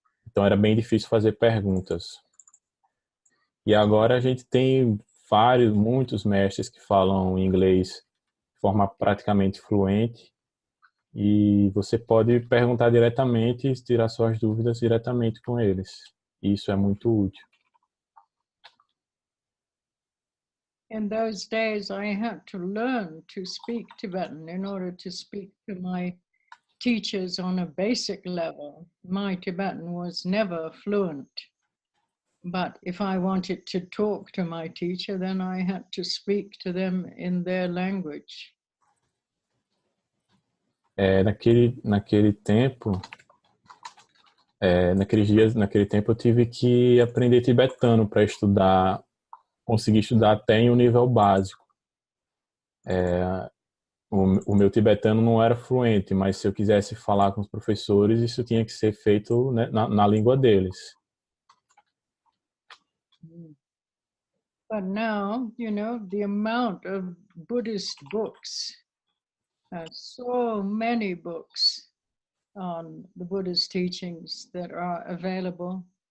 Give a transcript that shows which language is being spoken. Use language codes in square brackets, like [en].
[pt] Então era bem difícil fazer perguntas. E agora a gente tem muitos mestres que falam inglês de forma praticamente fluente e você pode perguntar diretamente e tirar suas dúvidas diretamente com eles. E isso é muito útil. [en] In those days, I had to learn to speak Tibetan in order to speak to my teachers on a basic level. My Tibetan was never fluent. But if I wanted to talk to my teacher, then I had to speak to them in their language. [pt] Naquele tempo, naquele tempo eu tive que aprender tibetano para estudar, conseguir estudar até em um nível básico. O meu tibetano não era fluente, mas se eu quisesse falar com os professores, isso tinha que ser feito, né, na língua deles. [en] But now, you know, the amount of Buddhist books, so many books on the Buddha's teachings that are available.